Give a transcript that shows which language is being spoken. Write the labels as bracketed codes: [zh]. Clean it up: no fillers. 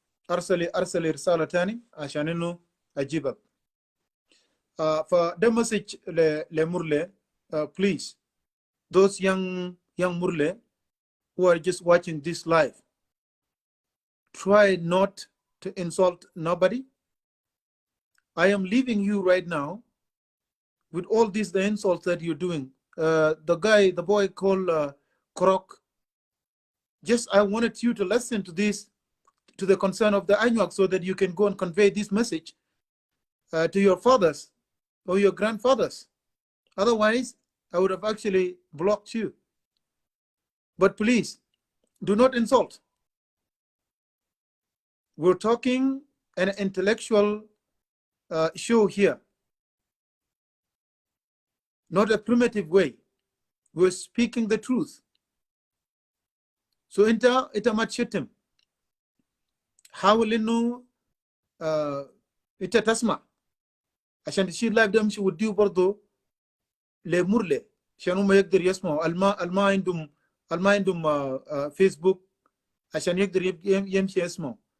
[ar] ارسلي رسالة تاني عشان انه اجيبك فده مسج لمرلي [en] please those young Murle who are just watching this live, try not to insult nobody. I am leaving you right now with all these the insults that you're doing. The boy called Krok, just I wanted you to listen to this, to the concern of the Anuak, so that you can go and convey this message to your fathers or your grandfathers. Otherwise, I would have actually blocked you. But please, do not insult. We're talking an intellectual show here, not a primitive way. We're speaking the truth. So ita matshitim. [ar] حاول انه انت تسمع عشان تشيل لايف ده مشي وديه برضه لمرلي عشان هم يقدر يسمعوا الما عندهم فيسبوك عشان يقدر يمشي يسمعوا.